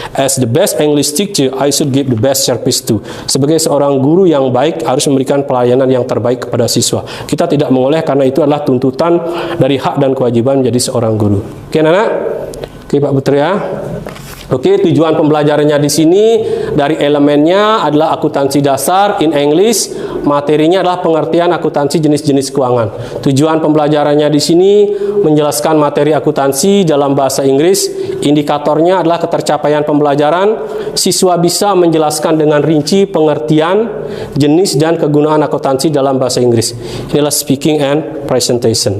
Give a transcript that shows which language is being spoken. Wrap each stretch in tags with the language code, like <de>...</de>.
<en>As the best English teacher, I should give the best service to.</en> <id>Sebagai seorang guru yang baik harus memberikan pelayanan yang terbaik kepada siswa. Kita tidak mengoleh karena itu adalah tuntutan dari hak dan kewajiban menjadi seorang guru. Oke, anak? Oke, Pak Putri ya. Oke, tujuan pembelajarannya di sini dari elemennya adalah akuntansi dasar in English, materinya adalah pengertian akuntansi jenis-jenis keuangan. Tujuan pembelajarannya di sini menjelaskan materi akuntansi dalam bahasa Inggris. Indikatornya adalah ketercapaian pembelajaran. Siswa bisa menjelaskan dengan rinci pengertian, jenis dan kegunaan akuntansi dalam bahasa Inggris. Inilah speaking and presentation.</id>